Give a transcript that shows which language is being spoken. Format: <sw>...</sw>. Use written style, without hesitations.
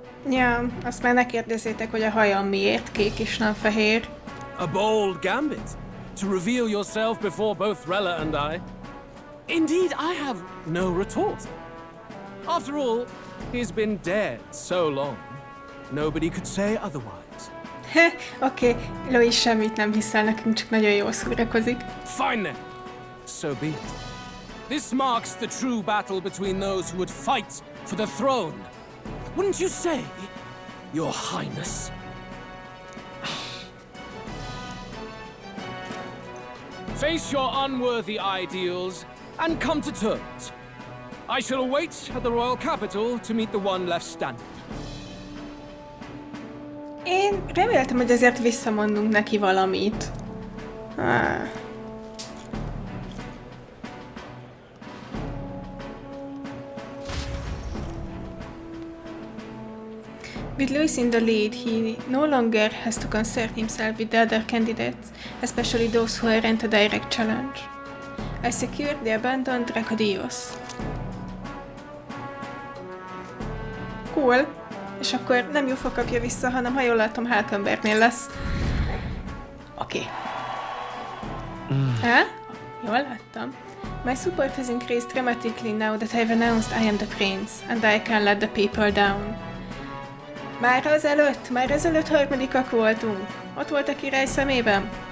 <hu>Ja, azt már ne kérdezzétek, hogy a hajam miért kék és nem fehér.</hu> <en>A bold gambit, to reveal yourself before both Rella and I. Indeed, I have no retort. After all, he's been dead so long, nobody could say otherwise. Oké, Lois semmit nem hiszel nekünk, csak nagyon jól szórakozik. Fine then. So be it. This marks the true battle between those who would fight for the throne. Wouldn't you say, Your Highness? Face your unworthy ideals and come to terms. I shall await at the royal capital to meet the one left standing.</en> <hu>Én reméltem, hogy azért visszamondunk neki valamit.</hu> <en>With Louis in the lead, he no longer has to concern himself with the other candidates, especially those who aren't a direct challenge. I secured the abandoned Dracodios. Cool.</en> <hu>És akkor nem Jufa kapja vissza, hanem ha jól látom, Harc lesz. Oké. Jól láttam.</hu> <en>My support has increased dramatically now that I've announced I am the prince, and I can let the people down.</en> <hu>Már ezelőtt harmadikak voltunk. Ott volt a király szemében.</hu>